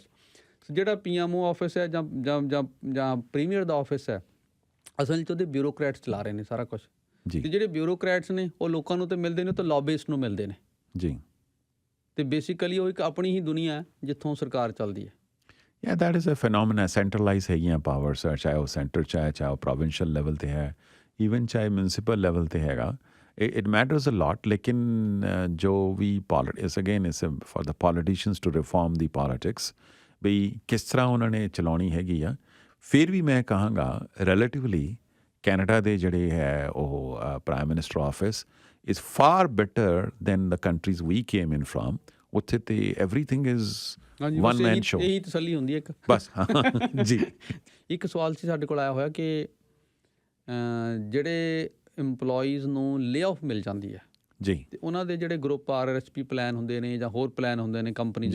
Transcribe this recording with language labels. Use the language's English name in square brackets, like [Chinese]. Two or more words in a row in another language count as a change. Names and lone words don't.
[Punjabi] ਜਿਹੜਾ PMO ਆਫਿਸ ਹੈ ਜਾਂ ਪ੍ਰੀਮੀਅਰ ਦਾ ਆਫਿਸ ਹੈ, ਅਸਲ 'ਚ ਉਹਦੇ ਬਿਊਰੋਕਰੈਟਸ ਚਲਾ ਰਹੇ ਨੇ ਸਾਰਾ ਕੁਛ। ਤੇ ਜਿਹੜੇ ਬਿਊਰੋਕਰੈਟਸ ਨੇ ਉਹ ਲੋਕਾਂ ਨੂੰ ਤਾਂ ਮਿਲਦੇ ਨੇ, ਉਹ ਤਾਂ ਲੌਬਿਸਟ ਨੂੰ ਮਿਲਦੇ ਨੇ ਜੀ। ਤੇ ਬੇਸਿਕਲੀ ਉਹ ਇੱਕ ਆਪਣੀ ਹੀ ਦੁਨੀਆ ਹੈ ਜਿੱਥੋਂ ਸਰਕਾਰ ਚੱਲਦੀ ਹੈ। [English] Yeah, that is a phenomenon. [Punjabi] Centralized ਹੈਗੀਆਂ ਪਾਵਰਸ, ਚਾਹੇ ਉਹ ਸੈਂਟਰ 'ਚ ਹੈ, ਚਾਹੇ ਉਹ [English] provincial level [Punjabi] 'ਤੇ ਹੈ, ਈਵਨ ਚਾਹੇ [English] municipal level [Punjabi] 'ਤੇ ਹੈਗਾ। [English] It matters a lot. [Punjabi] ਲੇਕਿਨ ਜੋ ਵੀ ਇਸ ਅਗੇਨ ਇਸ ਫॉर [English] the politicians to reform the politics, [Punjabi] ਬਈ ਕਿਸ ਤਰ੍ਹਾਂ ਉਹਨਾਂ ਨੇ ਚਲਾਉਣੀ ਹੈਗੀ ਆ। ਫਿਰ ਵੀ ਮੈਂ ਕਹਾਂਗਾ ਰਿਲੇਟਿਵਲੀ ਕੈਨੇਡਾ ਦੇ ਜਿਹੜੇ ਹੈ ਉਹ [English] prime minister office is far better than the countries we came in from. [Punjabi] ਉੱਥੇ ਤੇ [English] everything is [Punjabi] ਹਾਂਜੀ, [English] one [Punjabi] ਬਸ [English] man show. [Punjabi] ਇਹੀ ਤਸੱਲੀ ਹੁੰਦੀ ਹੈ ਇੱਕ। ਬਸ ਜੀ। ਇੱਕ ਸਵਾਲ ਸੀ ਸਾਡੇ ਕੋਲ ਆਇਆ ਹੋਇਆ ਕਿ ਜਿਹੜੇ EMPLOYEES ਨੂੰ [English] lay off [Punjabi] ਮਿਲ ਜਾਂਦੀ ਹੈ ਜੀ ਤੇ ਉਹਨਾਂ ਦੇ ਜਿਹੜੇ [English] group RRSP plan [Punjabi] ਹੁੰਦੇ ਨੇ ਜਾਂ ਹੋਰ ਪਲਾਨ ਹੁੰਦੇ ਨੇ ਕੰਪਨੀ ਦੇ